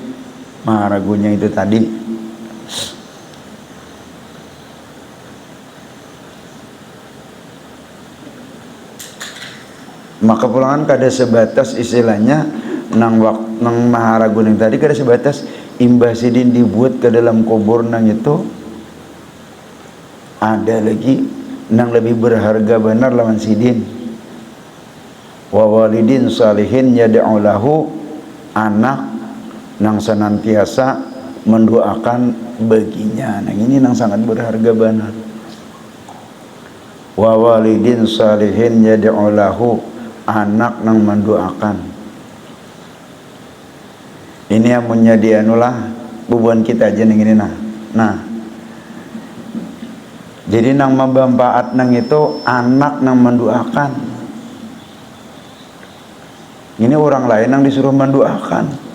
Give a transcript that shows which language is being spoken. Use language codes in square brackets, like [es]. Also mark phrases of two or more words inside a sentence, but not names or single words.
[bjn] maka pulangan kada sebatas istilahnya nang maharagu yang tadi kada sebatas imbah sidin dibuat ke dalam kubur nang itu, ada lagi nang lebih berharga benar lawan sidin. [ar] وولد صالح يدعو له, [bjn] anak nang senantiasa mendoakan baginya. Nah ini nang sangat berharga benar. [ar] وولد صالح يدعو له, [bjn] anak nang mendoakan. Ini yang menjadi anulah bubuan kita aja ning ini nah. Jadi nang membampaat nang itu anak nang mendoakan. Ini orang lain yang disuruh mendoakan.